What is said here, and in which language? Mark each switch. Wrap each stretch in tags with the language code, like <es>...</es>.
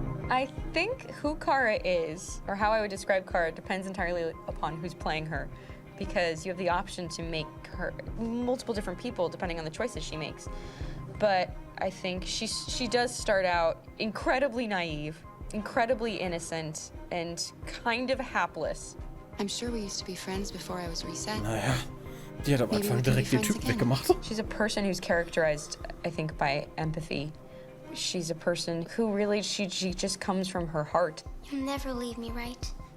<en>I think who Kara is, or how I would describe Kara, depends entirely upon who's playing her, because you have the option to make her multiple different people depending on the choices she makes. But I think she does start out incredibly naive, incredibly innocent, and kind of hapless. I'm sure we used to be friends before I was reset.</en> <de>Naja, die hat am Anfang direkt den Typ weggemacht.</de> <en>She's a person who's characterized, I think, by empathy. She's a person who really, she just comes from her heart. You'll never leave me, right?</en>